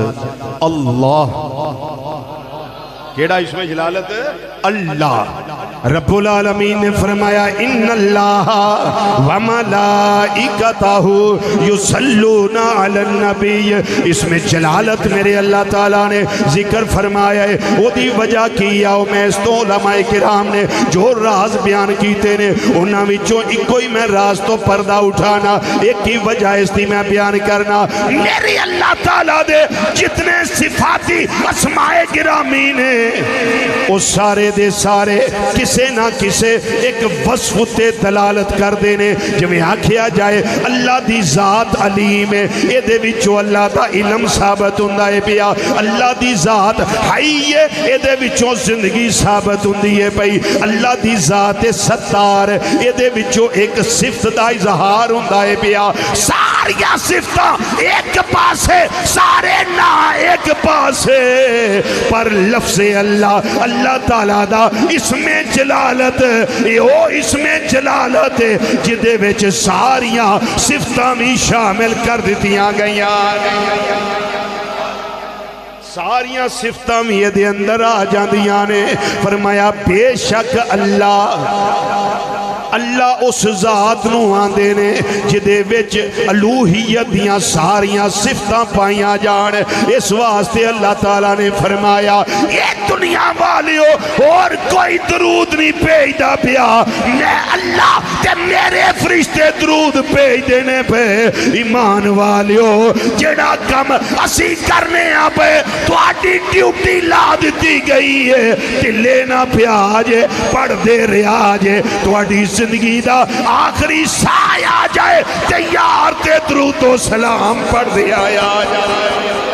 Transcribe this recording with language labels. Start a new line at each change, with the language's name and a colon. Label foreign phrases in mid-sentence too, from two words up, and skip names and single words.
Punjabi: اللہ کیڑا اسم جلالت اللہ رب العالمین نے فرمایا
Arabic: ان اللہ و ملائکتہ یصلون علی النبی.
Urdu: اس میں جلالت میرے اللہ تعالیٰ نے ذکر فرمایا ہے.
Punjabi: وہ دی وجہ کی آؤ میں اس تو علماء کرام نے جو راز بیان کیتے نے انہاں وچوں ایک کوئی میں راز تو پردہ اٹھانا ایک کی وجہ اس دی میں بیان کرنا. میرے اللہ تعالیٰ دے جتنے صفاتی اسماء گرامی نے وہ سارے دے سارے کسے نہ کسے ایک وصف تے دلالت کر دینے. جمیں آکھیا جائے اللہ دی ذات علیم ہے اے دے وچوں اللہ دا علم ثابت ہوندا ہے پیا. اللہ دی ذات حی ہے اے دے وچوں زندگی ثابت ہوندی ہے پئی. اللہ دی ذات ستار اے دے وچوں ایک صفت دا اظہار ہوندا ہے پیا. ساریا صفتاں ایک پاسے سارے نہ ایک پاسے پر لفظ اللہ اللہ تعالیٰ دا اسم جلالت او اسم جلالت جدے وچ ساریاں صفتاں بھی شامل کر دتیاں گئیاں. ساریاں صفتاں بھی یہ دے اندر آ جاندیاں نے. فرمایا بے شک اللہ اس ذات نو آندے نے جدے وچ الوہیت دیاں ساریاں صفتاں پائیاں جان. اس واسطے اللہ تعالیٰ نے فرمایا یہ دنیا والیو اور کوئی درود نہیں بھیجدا پیا, میں اللہ تے میرے فرشتے درود بھیج دینے پہ. ایمان والیو جڑا کم اسی کرنے آپ تواڈی ڈیوٹی لا دتی گئی ہے ٹلے نہ پیا جے پڑھ دے رہا جے تواڈی زندگی دا آخری سایہ آ جائے تیار تے درود و سلام پڑھ دیا جائے.